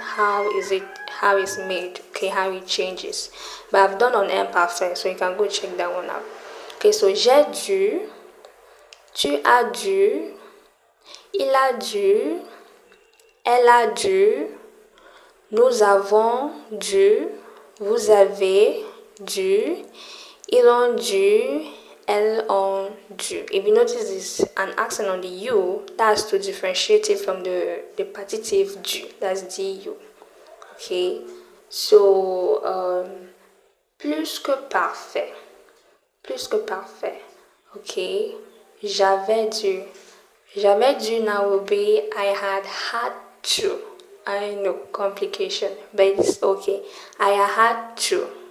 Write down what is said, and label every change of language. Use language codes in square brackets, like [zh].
[en] How it's made, okay, how it changes. But I've done on imparfait, so you can go check that one out. [fr] Okay, so j'ai dû, tu as dû, il a dû, elle a dû, nous avons dû, vous avez dû, ils ont dû, elles ont dû. [en] If you notice this an accent on the U, that's to differentiate it from the partitive dû, that's du. Okay, so plus que parfait. Plus que parfait. Okay, [fr] j'avais dû. J'avais dû [en] now will be I had to. I know, complication, but it's okay. I had to.